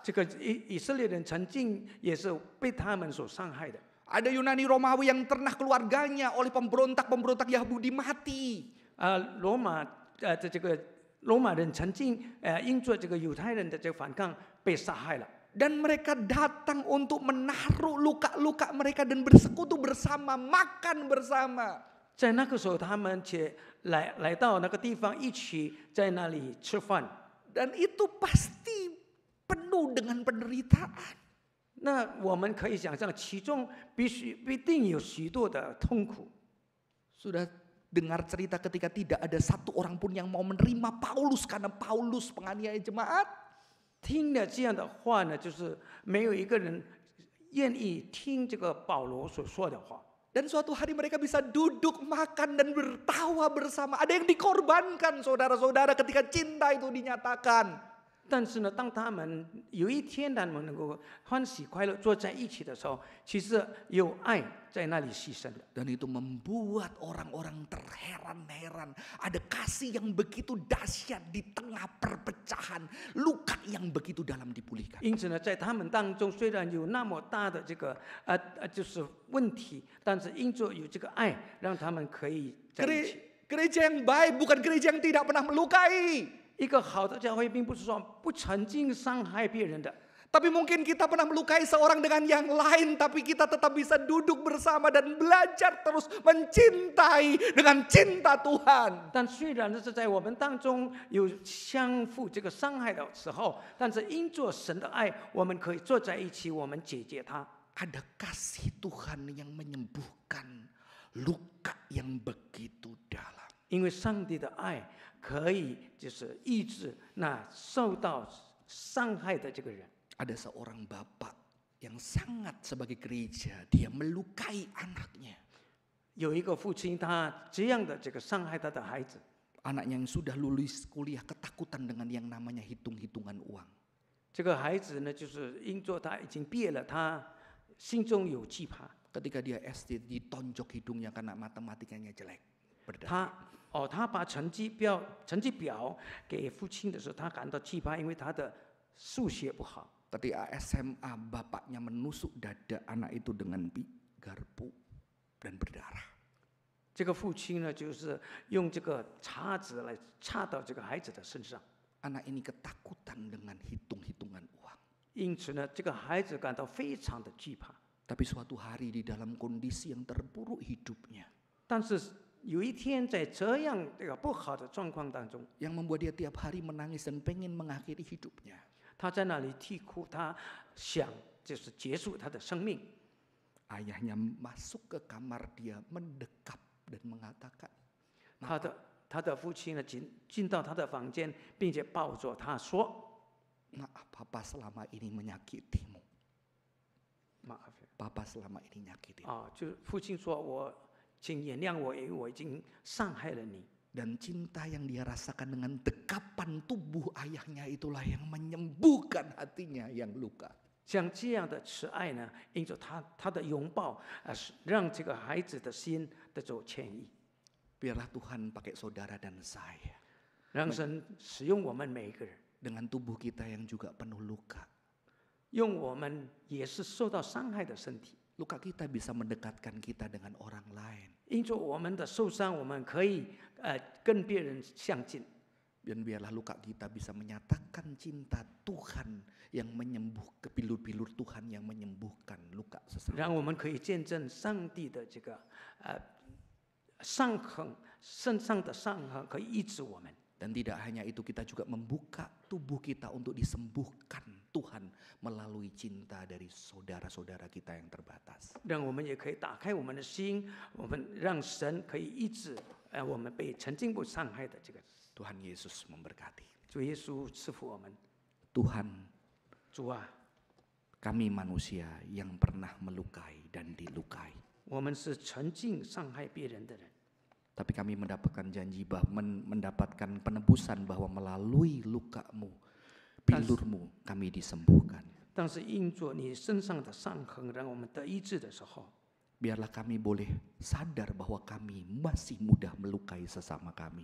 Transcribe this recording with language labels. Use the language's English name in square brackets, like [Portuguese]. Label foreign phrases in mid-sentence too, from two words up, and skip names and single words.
[Chinese] 这个以色列人曾经也是被他们所伤害的。 [Indonesian] Ada Yunani Romawi yang pernah keluarganya oleh pemberontak Yahudi mati. [Chinese] 罗马人曾经因着这个犹太人的这个反抗被杀害了。 [Indonesian] Dan mereka datang untuk menaruh luka-luka mereka dan bersekutu bersama, makan bersama. [Chinese] 在那个时候，他们且来到那个地方，一起在那里吃饭。 [Indonesian] Dan itu pasti penuh dengan penderitaan. [Chinese] 那我们可以想象，其中必定有许多的痛苦。 [Indonesian] Sudah dengar cerita ketika tidak ada satu orang pun yang mau menerima Paulus karena Paulus penganiaya jemaat. [Chinese] 听了这样的话呢，就是没有一个人愿意听这个保罗所说的话。 [Indonesian] Dan suatu hari mereka bisa duduk makan dan bertawa bersama. Ada yang dikorbankan saudara-saudara ketika cinta itu dinyatakan. [Chinese] 但是呢，当他们有一天他们能够欢喜快乐坐在一起的时候，其实有爱在那里牺牲的。 [Indonesian] Dan itu membuat orang-orang terheran-heran. Ada kasih yang begitu dahsyat di tengah perpecahan. Luka yang begitu dalam dipulihkan. [Chinese] 因此呢，在他们当中虽然有那么大的这个就是问题，但是因着有这个爱，让他们可以在一起。 [Indonesian] Gereja yang baik bukan gereja yang tidak pernah melukai. [Chinese] 一个好的教会，并不是说不曾经伤害别人的。 [Indonesian] Tapi mungkin kita pernah melukai seorang dengan yang lain, tapi kita tetap bisa duduk bersama dan belajar terus mencintai dengan cinta Tuhan. [Chinese] 但虽然是在我们当中有相互这个伤害的时候，但是因着神的爱，我们可以坐在一起，我们解决它。 [Indonesian] Ada kasih Tuhan yang menyembuhkan luka yang begitu dalam. [Chinese] 因为上帝的爱可以就是医治那受到伤害的这个人。 [Indonesian] Ada seorang bapak yang sangat sebagai gereja, dia melukai anaknya. [Chinese] 有一个父亲，他这样的这个伤害他的孩子， [Indonesian] Anaknya yang sudah lulus kuliah ketakutan dengan yang namanya hitung-hitungan uang. [Chinese] 这个孩子呢，就是因着他已经毕业了，他心中有惧怕。 [Indonesian] Ketika dia SD ditonjok hidungnya karena matematikanya jelek. Berdarah. [Chinese] 他把成绩表给父亲的时候，他感到惧怕，因为他的数学不好。 [Indonesian] Ketika SMA bapaknya menusuk dada anak itu dengan garpu dan berdarah. [Chinese] 这个父亲呢，就是用这个叉子来插到这个孩子的身上。 [Indonesian] Anak ini ketakutan dengan hitung-hitungan uang. [Chinese] 因此呢，这个孩子感到非常的惧怕。 [Indonesian] Tapi suatu hari di dalam kondisi yang terburuk hidupnya, [Chinese] 但是有一天，在这样这个不好的状况当中， [Indonesian] yang membuat dia tiap hari menangis dan pengen mengakhiri hidupnya. [Chinese] 他在那里啼哭，他想就是结束他的生命。 [Indonesian] Ayahnya masuk ke kamar dia, mendekap dan mengatakan, [Chinese] 他的父亲呢，进到他的房间，并且抱着他说 [Indonesian] maaf papa selama ini menyakitimu. ：“ Papa selama ini nyakitimu. [Chinese] 就父亲说请原谅我，因为我已经伤害了你。” [Indonesian] Dan cinta yang dia rasakan dengan dekapan tubuh ayahnya itulah yang menyembuhkan hatinya yang luka. [Chinese] 像这样的慈爱呢，因着他的拥抱，让这个孩子的心得着痊愈。 [Indonesian] Biarlah Tuhan pakai saudara dan saya. [Chinese] 让神使用我们每一个人， [Indonesian] Dengan tubuh kita yang juga penuh luka. [Chinese] 用我们也是受到伤害的身体。 [Indonesian] Luka kita bisa mendekatkan kita dengan orang lain. [Chinese] 因着我们的受伤，我们可以跟别人相近。 [Indonesian] Dan biarlah luka kita bisa menyatakan cinta Tuhan yang menyembuh, kebilur-bilur Tuhan yang menyembuhkan luka [Chinese] 让 [Indonesian] sesama. [Chinese] 我们可以见证上帝的这个伤痕，身上的伤痕可以医治我们。 [Indonesian] Dan tidak hanya itu, kita juga membuka tubuh kita untuk disembuhkan Tuhan melalui cinta dari saudara-saudara kita yang terbatas. [Chinese] 让我们也可以打开我们的心，我们让神可以医治我们被曾经不伤害的这个。 [Indonesian] Tuhan Yesus memberkati. [Chinese] 主耶稣赐福我们。 [Indonesian] Tuhan, [Chinese] 主啊， [Indonesian] kami manusia yang pernah melukai dan dilukai. [Chinese] 我们是曾经伤害别人的人， [Indonesian] Tapi kami mendapatkan janji mendapatkan penebusan bahwa melalui lukamu, bilurmu kami disembuhkan. [Chinese] 但是因着你身上的伤痕，让我们得医治的时候， [Indonesian] Biarlah kami boleh sadar bahwa kami masih mudah melukai sesama kami.